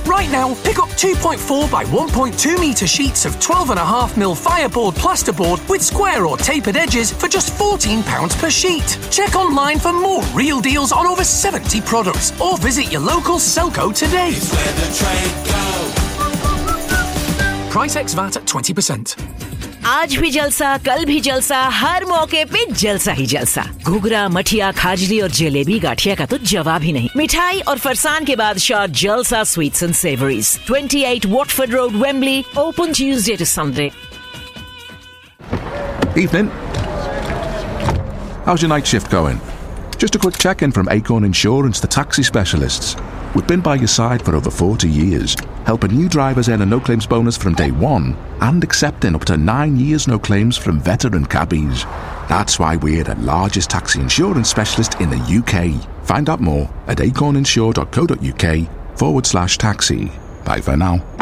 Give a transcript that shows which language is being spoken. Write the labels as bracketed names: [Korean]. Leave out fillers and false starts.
[English] Right now, pick up 2.4 by 1.2 metre sheets of 12.5mm fireboard plasterboard with square or tapered edges for just £14 per sheet. Check online for more real deals on over 70 products or visit your local Selco today. It's where the trade goes. Price ex VAT at 20%. [Hindi] आज भी जलसा, कल भी जलसा, हर मौके पे जलसा ही जलसा। घुघरा, मठिया, खाजली और जलेबी गाठिया का तो जवाब ही नहीं। मिठाई और फरसान के बाद शॉट जलसा sweets and savouries, 28 Watford road, Wembley, [English] Open Tuesday to Sunday. Evening, how is your night shift going? Just a quick check in from Acorn insurance, the taxi specialists. We've been by your side for over 40 years, helping new drivers earn a no-claims bonus from day one and accepting up to 9 years no-claims from veteran cabbies. That's why we're the largest taxi insurance specialist in the UK. Find out more at acorninsure.co.uk/taxi. Bye for now.